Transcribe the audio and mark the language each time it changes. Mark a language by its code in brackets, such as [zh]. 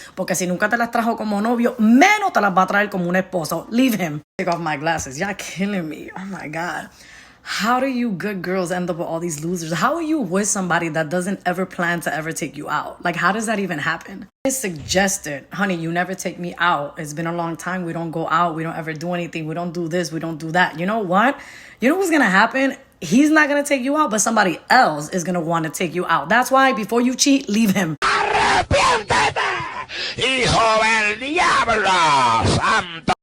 [es] Porque si nunca te las trajo como novio, menos te las va a traer como un esposo. [en] Leave him. Take off my glasses. Y'all killing me. Oh my God. How do you good girls end up with all these losers? How are you with somebody that doesn't ever plan to ever take you out? How does that even happen? I suggested, honey, you never take me out. It's been a long time. We don't go out. We don't ever do anything. We don't do this. We don't do that. You know what? You know what's going to happen? He's not going to take you out, but somebody else is going to want to take you out. That's why before you cheat, leave him. [es] ¡Arrepiéntete, hijo del diablo santo!